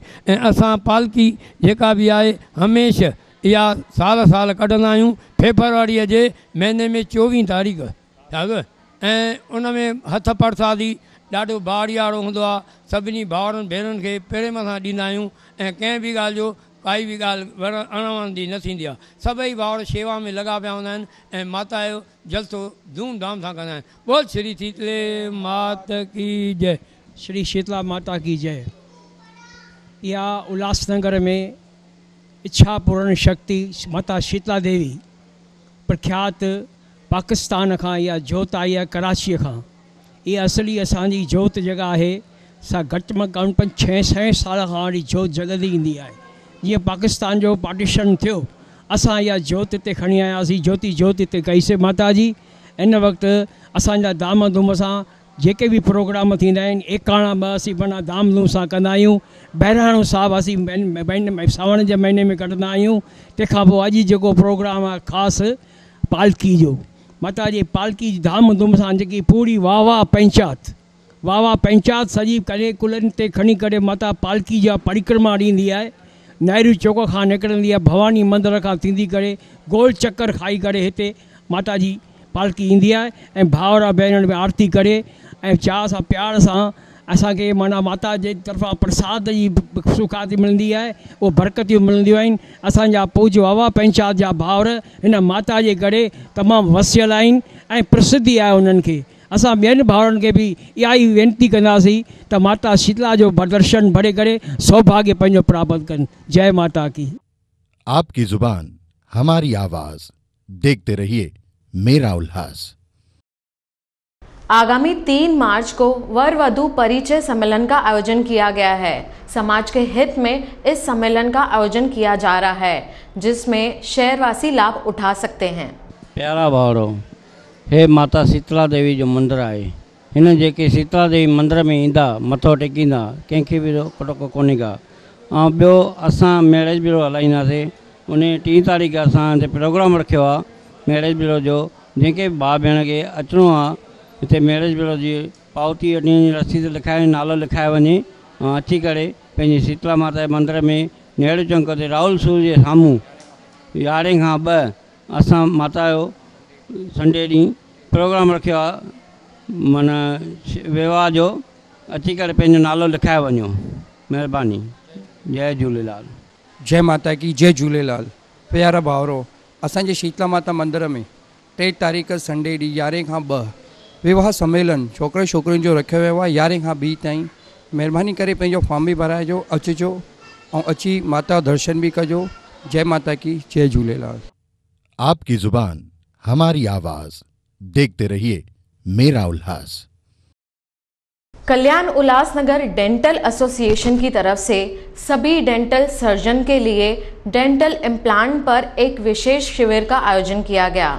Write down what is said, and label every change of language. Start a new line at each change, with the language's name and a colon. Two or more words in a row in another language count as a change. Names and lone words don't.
Sindhi: ऐं असां पालकी जेका बि आहे हमेशह इहा साल कढंदा आहियूं फेब्रुआरीअ जे महीने में 24 तारीख़ ऐं उन में हथ प्रसादी ॾाढो बाड़ियारो हूंदो आहे। सभिनी भाउरनि भेनरुनि खे पहिरें मथां ॾींदा आहियूं ऐं कंहिं बि ॻाल्हि जो काई बि ॻाल्हि अणवणंदी न थींदी आहे। सभई भाउर शेवा में लॻा पिया हूंदा आहिनि ऐं माता जो जलसो धूमधाम सां कंदा आहिनि।
Hindi: बोल श्री शीतले माता की जय। श्री शीतला माता की जय।
Sindhi: इहा उल्लासनगर में इच्छा पूर्ण शक्ति माता शीतला देवी प्रख्यात पाकिस्तान खां इहा जोत आई आहे, कराचीअ खां। इहा असली असांजी जोत जेका आहे सा घटि में घटि 5-6 साल खां वठी जोत जॻंदी ईंदी आहे। जीअं पाकिस्तान जो पार्टीशन थियो असां इहा जोत हिते खणी आयासीं, जोत हिते कईसीं माता जी। इन वक़्तु असांजा धाम धूम सां जेके बि प्रोग्राम थींदा आहिनि एकाणा ॿ असीं माना धाम धूम सां कंदा आहियूं। बहिराणो साहिबु असीं सावण जे महीने में कढंदा आहियूं। तंहिंखां पोइ अॼु जेको प्रोग्राम आहे ख़ासि पालकी जो, माता जी पालकी धाम धूम सां जेकी पूरी वावा पंचायत सॼी करे कुलनि ते खणी करे माता पालकी जा परिक्रमा ॾींदी आहे। नेहरू चौक खां निकिरंदी आहे, भवानी मंदर खां थींदी करे गोल चक्कर खाई करे हिते माता जी पालकी ईंदी आहे ऐं भाउर भेनर में आरती करे ऐं चाह सां प्यार सां असांखे माना माता जे तरफ़ां प्रसाद जी सुखाती मिलंदी आहे, उहो बरकतियूं मिलंदियूं आहिनि। असांजा पूज्य वावा पंचायत जा भाउर हिन माता जे करे तमामु वसियल आहिनि ऐं प्रसिद्धि आहे उन्हनि खे। असां ॿियनि भाउरनि खे बि इहा ई वेनिती कंदासीं त माता शीतला जो दर्शन भरे करे सौभाग्य पंहिंजो प्राप्त कनि।
Hindi: जय माता की। आपकी जुबान हमारी आवाज, देखते रहिए मेरा उल्लास। आगामी 3 मार्च को वर वधू परिचय सम्मेलन का आयोजन किया गया है। समाज के हित में इस सम्मेलन का आयोजन किया जा रहा है, जिसमें शहरवासी लाभ उठा सकते हैं।
Sindhi: प्यारा भाउरो, हे माता शीतला देवी जो मंदिर है, हिन जेके शीतला देवी मंदिर में ईंदा मथो टेकींदा कंहिंखे बि रोक कोन्हे का। ऐं ॿियो असां
English: marriage bureau
Sindhi: हलाईंदासीं। उन 3 तारीख़ असां हिते प्रोग्राम रखियो आहे
English: marriage bureau
Sindhi: जो, जंहिंखे भाउ भेण खे अचिणो आहे हिते
English: marriage bureau
Sindhi: जी पावती ॾियण जी रसीद लिखाए नालो लिखाए वञे ऐं अची करे पंहिंजी शीतला माता जे मंदर में नेहरू चौक ते राहुल सूर जे साम्हूं 11 खां 2 असां माता जो संडे ॾींहुं प्रोग्राम रखियो आहे माना विवाह जो। अची करे पंहिंजो नालो लिखाए वञो। महिरबानी। जय झूलेलाल।
Hindi: जय माता की
Sindhi: जय झूलेलाल। प्यारा भाउरो, असांजे शीतला माता मंदिर में 3 तारीख़ संडे ॾींहुं 11 खां 2 विवाह सम्मेलन छोकिरे छोकिरियुनि जो रखियो वियो आहे 11 खां 2 ताईं। महिरबानी करे पंहिंजो फॉर्म बि भराइजो, अचिजो ऐं अची माता दर्शन भी कजो।
Hindi: जय माता की जय झूलेलाल। आपकी जुबान हमारी आवाज। देखते रहिए मेरा उल्लास। कल्याण उल्लासनगर डेंटल एसोसिएशन की तरफ से सभी
English: dental surgeon
Hindi: के लिए
English: dental implant
Hindi: पर एक विशेष शिविर का आयोजन किया गया।